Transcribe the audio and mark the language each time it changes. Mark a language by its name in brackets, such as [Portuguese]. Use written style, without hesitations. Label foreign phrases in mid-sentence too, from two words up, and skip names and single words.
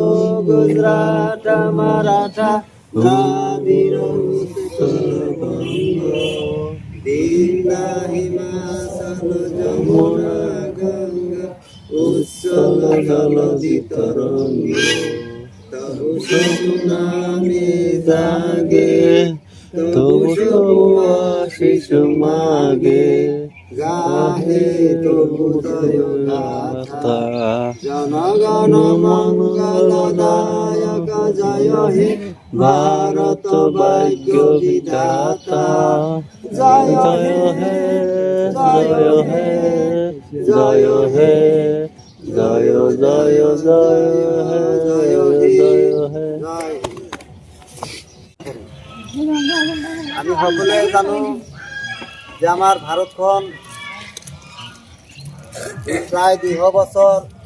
[Bangla] গুজরাট মারাঠা দ্রাবিড় উৎকল বঙ্গ, দীনা হিমাচল যমুনা গঙ্গা উচ্ছল জলধি তরঙ্গ, তবু সুনামে জাগে, তবু আশিস মাগে, গাহে তবু জয় গাথা। জনগণ মঙ্গল দায়ক জয় হে ভারত ভাগ্য বিধাতা, জয় হে জয় হে জয় হে জয় জয় জয় হে জয় হে। [Assamese] আমি সকলোৱে জানো যে আমাৰ ভাৰতখন প্ৰায় 200 বছৰ